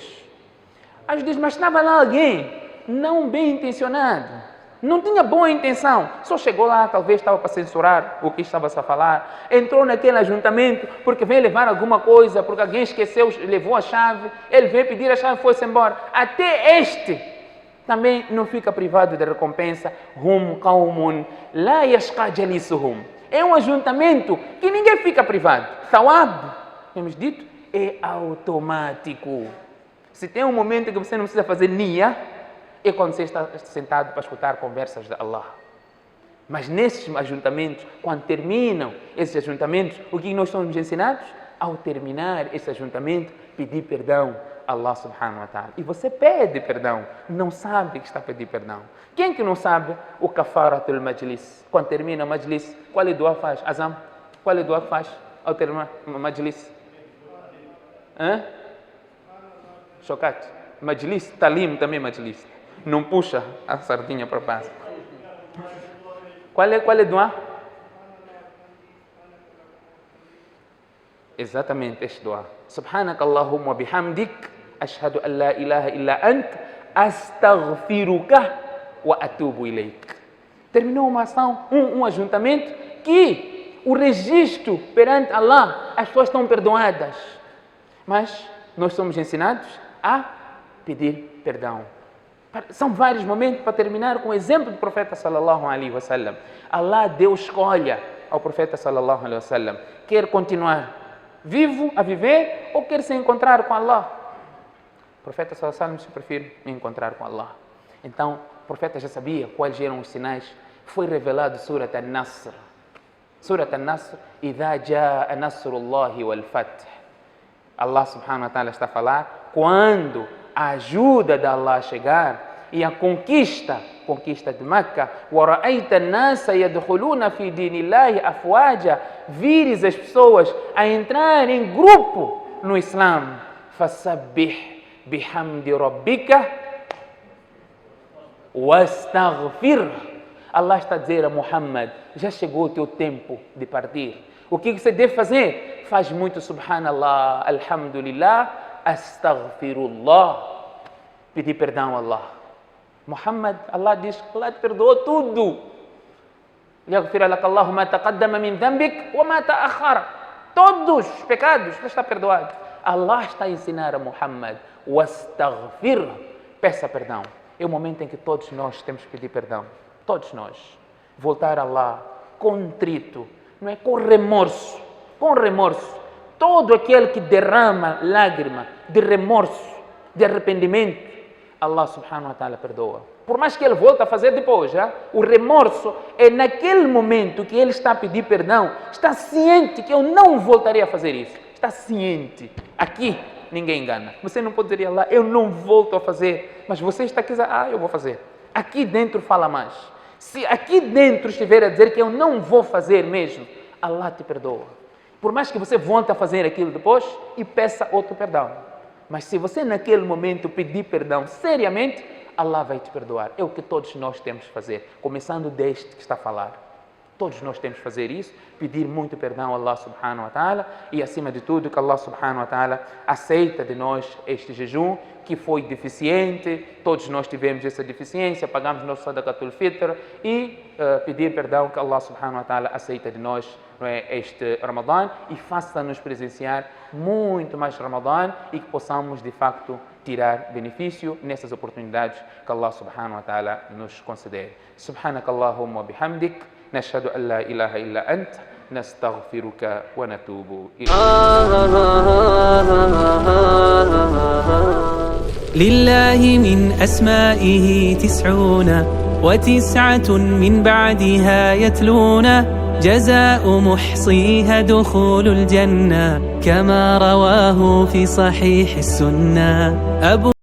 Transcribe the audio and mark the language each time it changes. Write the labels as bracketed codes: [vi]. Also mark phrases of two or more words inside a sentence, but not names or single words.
[pt] Anjos diz: mas estava lá alguém não bem intencionado, não tinha boa intenção, só chegou lá, talvez estava para censurar o que estava a falar, entrou naquele ajuntamento porque veio levar alguma coisa, porque alguém esqueceu, levou a chave, ele veio pedir a chave e foi-se embora. Até este também não fica privado da recompensa. [ar] هم قوم لا يشقى جليسهم. [pt] É um ajuntamento que ninguém fica privado. Thawab, temos dito, é automático. Se tem um momento que você não precisa fazer niya, é quando você está sentado para escutar conversas de Allah. Mas nesses ajuntamentos, quando terminam esses ajuntamentos, o que nós somos ensinados? Ao terminar esse ajuntamento, pedir perdão a Allah [ar] سبحانه وتعالى. [pt] E você pede perdão, não sabe que está a pedir perdão. Quem que não sabe o [ar] كفارة المجلس? [pt] Quando termina o majlis, qual é dua faz? Azam? Qual é dua faz ao terminar o majlis? Chocat. Majlis, talim também majlis. Não puxa a sardinha para baixo. Qual é dua? Exatamente este dua. [ar] سبحانك اللهم وبحمدك، أشهد أن لا إله إلا أنت، أستغفرك وأتوب إليك. [pt] Terminou uma ação, um ajuntamento que o registro perante Allah, as pessoas estão perdoadas. Mas nós somos ensinados a pedir perdão. São vários momentos para terminar com o exemplo do profeta [ar] صلى الله عليه وسلم. [pt] Allah deu escolha ao profeta [ar] صلى الله عليه وسلم. [pt] Quer continuar vivo a viver ou quer se encontrar com Allah? O profeta [ar] صلى الله عليه وسلم [pt] se prefere encontrar com Allah. Então, o profeta já sabia quais eram os sinais. Foi revelado Surat An-Nasr. [ar] سورة النصر، إذا جاء نصر الله والفتح. [pt] Allah [ar] سبحانه وتعالى [pt] está a falar quando a ajuda de Allah chegar e a conquista de Meca, [ar] وَرَأَيْتَ النَّاسَ يَدْخُلُونَ فِي دِينِ اللَّهِ أَفْوَاجًا, [pt] vires as pessoas a entrar em grupo no Islã. [ar] فَسَبِّحْ بِحَمْدِ رَبِّكَ وَاسْتَغْفِرْ. [pt] Allah está a dizer a Muhammad, já chegou o teu tempo de partir. O que você deve fazer? Faz muito [ar] سبحان الله، الحمد لله، أستغفر الله. [pt] Pedir perdão a Allah. Muhammad, Allah diz que Allah te perdoou tudo. [ar] يغفر لك الله ما تقدم من ذنبك وما تأخر. [pt] Todos os pecados, você está perdoado. Allah está a ensinar a Muhammad, wastaghfir, peça perdão. É o momento em que todos nós temos que pedir perdão. Todos nós. Voltar a Allah contrito, não é? Com remorso. Com remorso. Todo aquele que derrama lágrima de remorso, de arrependimento, Allah [ar] سبحانه وتعالى [pt] perdoa. Por mais que ele volte a fazer depois, já? O remorso é naquele momento que ele está a pedir perdão, está ciente que eu não voltarei a fazer isso. Está ciente. Aqui ninguém engana. Você não pode dizer lá, eu não volto a fazer, mas você está aqui, eu vou fazer. Aqui dentro fala mais. Se aqui dentro estiver a dizer que eu não vou fazer mesmo, Allah te perdoa. Por mais que você volte a fazer aquilo depois e peça outro perdão. Mas se você naquele momento pedir perdão seriamente, Allah vai te perdoar. É o que todos nós temos que fazer. Começando deste que está a falar. Todos nós temos que fazer isso, pedir muito perdão a Allah [ar] سبحانه وتعالى [pt] e acima de tudo que Allah [ar] سبحانه وتعالى [pt] aceita de nós este jejum que foi deficiente, todos nós tivemos essa deficiência, pagamos nosso sadaqatul fitr e pedir perdão que Allah [ar] سبحانه وتعالى [pt] aceita de nós, não é, este Ramadã e faça-nos presenciar muito mais Ramadã e que possamos de facto tirar benefício nessas oportunidades que Allah subhanahu wa ta'ala nos conceder. [ar] سبحانك اللهم وبحمدك. نشهد أن لا إله إلا أنت نستغفرك ونتوب إليك. لله من أسمائه 99 من بعدها يتلون جزاء محصيها دخول الجنة كما رواه في صحيح السنة.